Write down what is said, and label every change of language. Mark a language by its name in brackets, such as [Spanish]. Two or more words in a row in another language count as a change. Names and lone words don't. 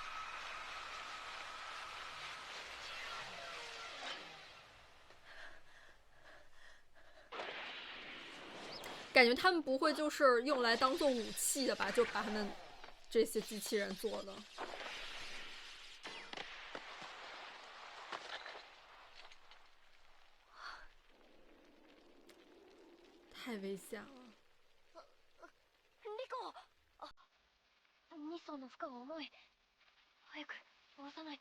[Chinese] 感觉他们不会就是用来当做武器的吧？就把他们这些机器人做的。太危险了。 [Japanese] リコ。2層の負荷が重い。早く下ろさないと。